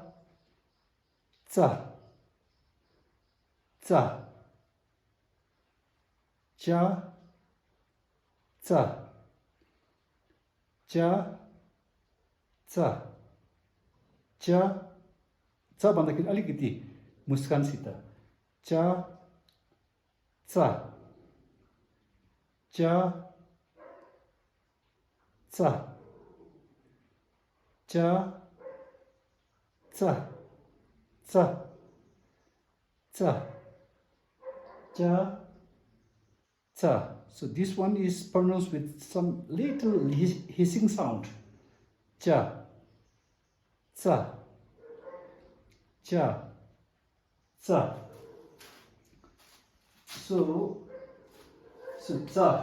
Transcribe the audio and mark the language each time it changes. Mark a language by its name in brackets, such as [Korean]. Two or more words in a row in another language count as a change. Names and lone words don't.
[Nepali] च च च च च च च च भन्दाखेरि अलिकति मुस्कानसित च च च च च च च च cha cha. [English] So this one is pronounced with some little hissing sound. Cha cha cha cha. So cha.